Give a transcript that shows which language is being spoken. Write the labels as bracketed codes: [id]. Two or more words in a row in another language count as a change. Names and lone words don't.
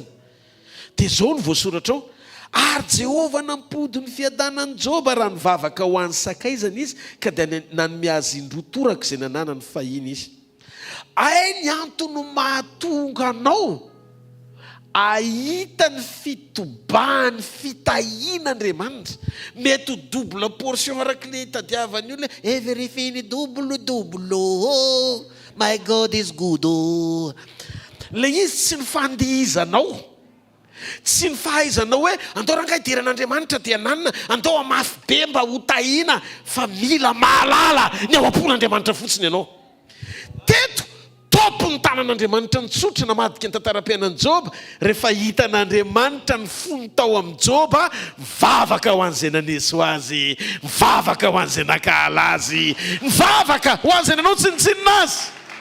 [mg] Dia zao ny voasoratra ao. Ary Jehova nampody ny fiadanan'ny Joba raha nivavaka ho an'ny sakaizana izy ka dia nanome azy indrotoraka izay nananany fahiny izy. Ay ny antony mahatonga anao ahita ny fitobahany fitahian'Andriamanitra. Mety ho [en] double portion [mg] arak'ilay tadiavany olona [en] everything double oh my God is good oh. [mg] Le izy tsy ny fandihizanao, tsy ny fahaizanao hoe andao rangahy idiran'Andriamanitra dia nanana, andao amafy be mba ho tahina, fa mila mahalala ny ao am-pon'Andriamanitra fotsiny ianao. Teto topo ny tanan'Andriamanitra nitsotra namadika ny tantaram-piainan'i Joba rehefa hitan'Andriamanitra ny fony tao amin'ny Joba, mivavaka ho an'izay naneso azy, mivavaka ho an'izay nakahala azy, mivavaka ho an'izay nanao tsinitsinina azy.